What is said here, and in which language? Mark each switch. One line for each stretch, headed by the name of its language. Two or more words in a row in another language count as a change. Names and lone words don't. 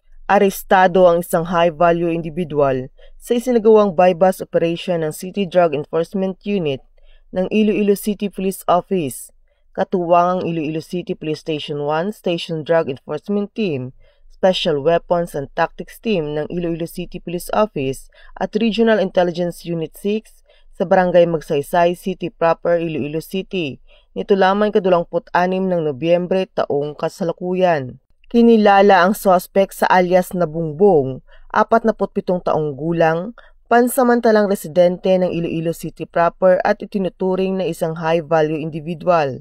Filipino: Arestado ang isang
English: high-value individual
Filipino: sa isinagawang bypass operation ng City Drug Enforcement Unit ng Iloilo City Police Office, katuwang ang Iloilo City Police Station 1 Station Drug Enforcement Team, Special Weapons and Tactics Team ng Iloilo City Police Office at Regional Intelligence Unit 6 sa Barangay Magsaysay City Proper, Iloilo City, nito lamang ika-26 ng Nobyembre taong kasalukuyan. Kinilala ang suspect sa alias na Bungbong, 47 taong gulang, pansamantalang residente ng Iloilo City Proper at itinuturing na isang
English: high-value individual.